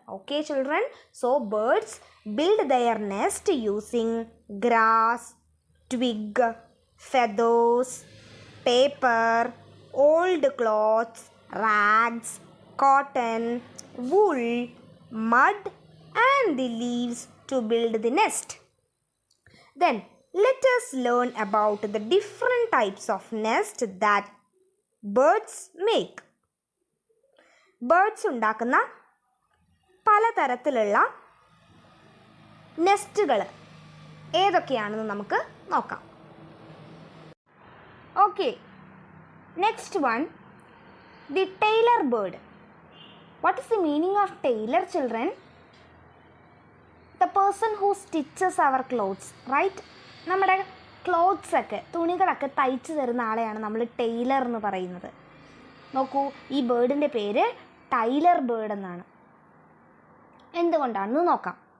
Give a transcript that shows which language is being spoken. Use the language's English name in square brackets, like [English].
[English] Okay children, so birds build their nest using grass, twig, feathers, paper, old clothes, rags, cotton, wool, mud and the leaves to build the nest. Then let us learn about the different types of nest that birds make. [Malayalam] Birds ഉണ്ടാക്കുന്ന പലതരത്തിലുള്ള നെസ്റ്റുകൾ ഏതൊക്കെയാണെന്ന് നമുക്ക് നോക്കാം. [English] Okay, next one, the tailor bird. What is the meaning of tailor, children? The person who stitches our clothes, right? [Malayalam] നമ്മുടെ ക്ലോത്ത്സൊക്കെ, തുണികളൊക്കെ തയ്ച്ചു തരുന്ന ആളെയാണ് നമ്മൾ ടൈലർ എന്ന് പറയുന്നത്. നോക്കൂ, ഈ ബേർഡിൻ്റെ പേര് ടൈലർ ബേർഡ് എന്നാണ്. എന്തുകൊണ്ടാണെന്ന് നോക്കാം.